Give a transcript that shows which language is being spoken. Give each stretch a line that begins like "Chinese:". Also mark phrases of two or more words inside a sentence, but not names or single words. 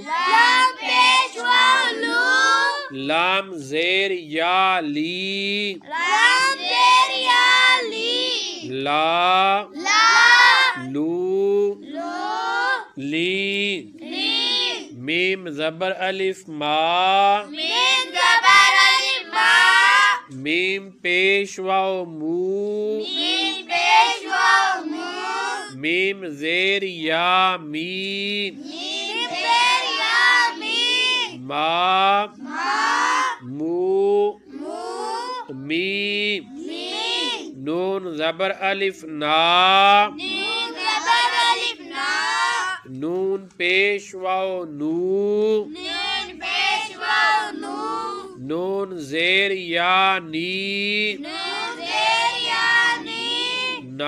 Urdu: لام پیش واو لو، لام زیر یا لی، لام زیر یا لی، لا لا، لو لو، لی، لی، میم زبر الف ما، میم زبر الف ما، میم پیش واو مو، میم پیش واو مو، میم زیر یا می، میم زیر یا می، ما ما، مو مو، می، می، نون زبر الف نا، نون زبر الف نا، نون پیش واو نو، نون پیش واو نو، نون زیر یا نی، نون زیر یا نی،